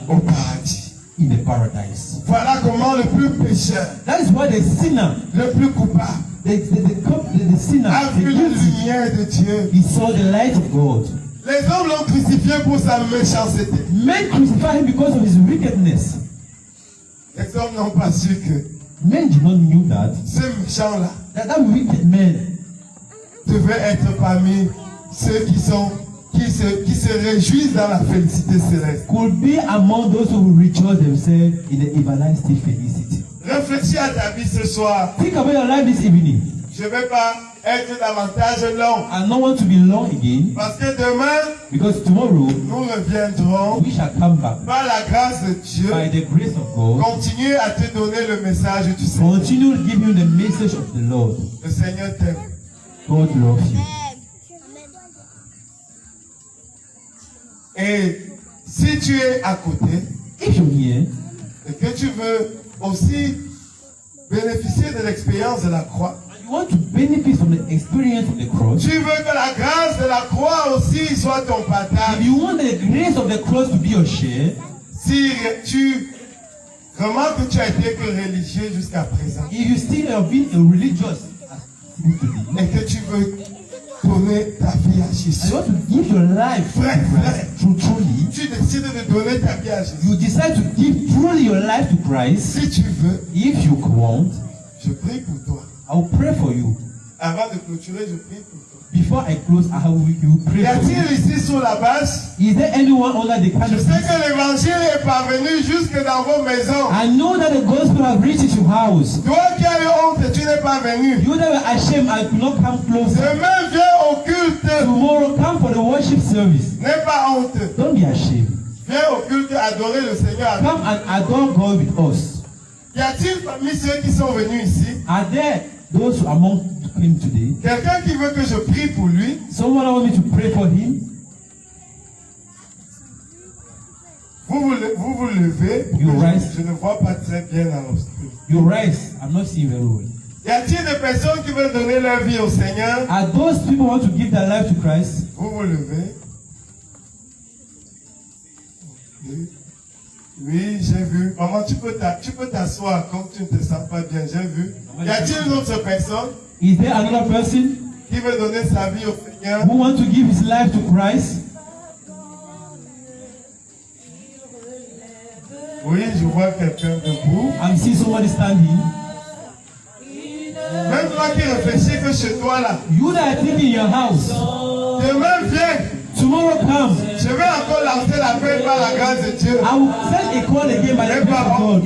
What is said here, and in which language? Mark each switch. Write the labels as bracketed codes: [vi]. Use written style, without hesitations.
[fr] au paradis. [en] in the paradise. [fr] Voilà comment le plus pécheur, [en] That is why the sinner, [fr] le plus coupable, [en] the sinner, [fr] a vu [en] the [fr] la [en] guilty, [fr] lumière de Dieu. [en] he saw the light of God. [fr] Les hommes l'ont crucifié pour sa méchanceté. [en] Men crucified him because of his wickedness. [fr] Les hommes n'ont pas su que [en] Men did not know that [fr] ce méchant-là [en] that wicked man [fr] devait être parmi ceux qui se réjouissent dans la félicité céleste. [en] could be among those who will rejoice themselves in the everlasting felicity. [fr] Réfléchis à ta vie ce soir. [en] Think about your life this evening. [fr] Je ne vais pas être davantage long. [en] I don't want to be long again [fr] Parce que demain, [en] because tomorrow [fr] nous reviendrons [en] we shall come back [fr] par la grâce de Dieu. [en] by the grace of God. [fr] Continuer à te donner le message du Seigneur. [en] Continue to give you the message of the Lord. [fr] Le Seigneur t'aime. [en] God loves you. [fr] Et si tu es à côté [en] If you're here [fr] et que tu veux aussi bénéficier de l'expérience de la croix, [en] and you want to benefit from the experience of the cross, [fr] tu veux que la grâce de la croix aussi soit ton [en] if [fr] partage. [en] you want the grace of the cross to be your share, [fr] Si tu remarques que tu as été que religieux jusqu'à présent [en] if you still have been a religious [fr] et que tu veux donner ta vie à [en] and [fr] Jésus, [en] you want to give your life to Christ, truly, [fr] tu décides de donner ta vie à Jésus. [en] you decide to give truly your life to Christ, [fr] Si tu veux, [en] if you want, [fr] je prie pour toi. [en] I will pray for you. [fr] Avant de clôturer, je prie pour toi. [en] Before I close, I will pray [fr] Y [en] for you. [fr] a-t-il ici sur la base? [en] Is there anyone under the [fr] Je [en] canopy? [fr] sais que l'évangile est parvenu jusque dans vos maisons. [en] I know that the gospel have reached your house. [fr] Toi qui as eu honte, tu n'es pas venu. [en] You that were ashamed, I could not come closer. [fr] Demain, viens au culte. [en] Tomorrow, come for the worship service. [fr] N'aie pas honte. [en] Don't be ashamed. [fr] Viens au culte adorer le Seigneur. [en] Come and adore God with us. [fr] Y a-t-il parmi ceux qui sont venus ici [en] Are there those who are among him today? [fr] quelqu'un qui veut que je prie pour lui? [en] Someone want me to pray for him? [fr] Vous vous levez. [en] You rise. [fr] Je ne vois pas très bien dans l'obscur. [en] You rise. I'm not seeing very well. [fr] Y a-t-il des personnes qui veulent donner leur vie au Seigneur? [en] Are those people who want to give their life to Christ? [fr] Vous vous levez. Oui, j'ai vu. Maman, tu peux t'asseoir comme tu ne te sens pas bien. J'ai vu. Y a-t-il une autre personne [en] Is there another person [fr] qui veut donner sa vie au Seigneur? [en] who want to give his life to Christ? [fr] Oui, je vois quelqu'un debout. [en] I'm seeing somebody standing. [fr] Même toi qui réfléchis que chez toi là, [en] You that are thinking in your house, [fr] demain viens. [en] tomorrow comes. [fr] Je vais encore lancer l'appel par la grâce de Dieu. [en] I will send a call again by the grace of God.